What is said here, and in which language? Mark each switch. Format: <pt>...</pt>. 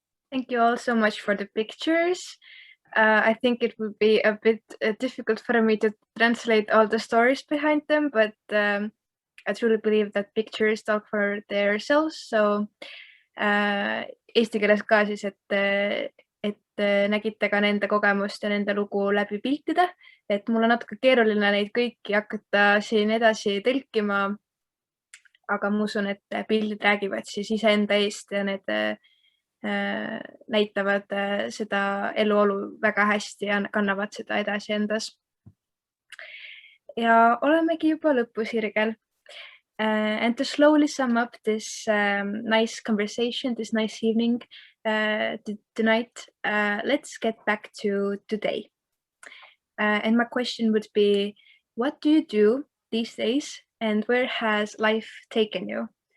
<en>Thank you all so much for the pictures. I think it would be a bit difficult for me to translate all the stories behind them, but I truly believe that pictures talk for themselves.</en> <et>So eesti keeles ka siis, et nägite ka nende kogemust ja nende lugu läbi piltide, et mul on natuke keeruline neid kõiki hakata siin edasi tõlkima, aga ma usun, et pildid räägivad siis iseenda eest ja need näitavad seda eluolu väga hästi ja kannavad seda edasi endas. Ja olemegi juba lõpusirgel.</et> <en>And to slowly sum up this nice conversation, this nice evening tonight, let's get back to today. And my question would be, what do you do these days and where has life taken you?</en>